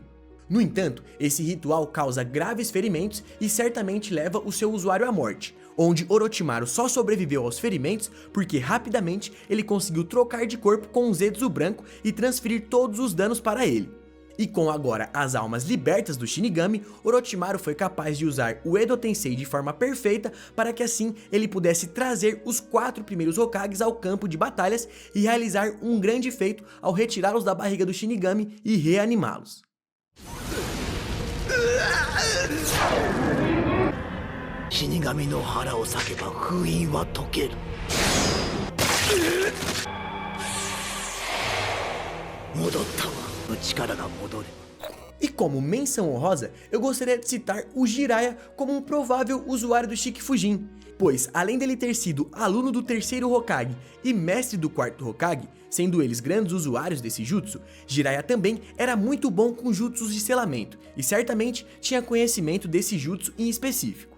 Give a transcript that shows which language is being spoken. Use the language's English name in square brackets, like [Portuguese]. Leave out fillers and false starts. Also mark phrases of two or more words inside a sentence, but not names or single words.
[Portuguese] No entanto, esse ritual causa graves ferimentos e certamente leva o seu usuário à morte, onde Orochimaru só sobreviveu aos ferimentos porque rapidamente ele conseguiu trocar de corpo com o Zetsu branco e transferir todos os danos para ele. E com agora as almas libertas do Shinigami, Orochimaru foi capaz de usar o Edo Tensei de forma perfeita para que assim ele pudesse trazer os 4 primeiros Hokages ao campo de batalhas e realizar um grande feito ao retirá-los da barriga do Shinigami e reanimá-los. [Japanese] 死神の腹を裂けば封印は解ける. 戻ったわ. [Portuguese] E como menção honrosa, eu gostaria de citar o Jiraiya como um provável usuário do Shikifujin, pois além dele ter sido aluno do terceiro Hokage e mestre do quarto Hokage, sendo eles grandes usuários desse jutsu, Jiraiya também era muito bom com jutsus de selamento e certamente tinha conhecimento desse jutsu em específico.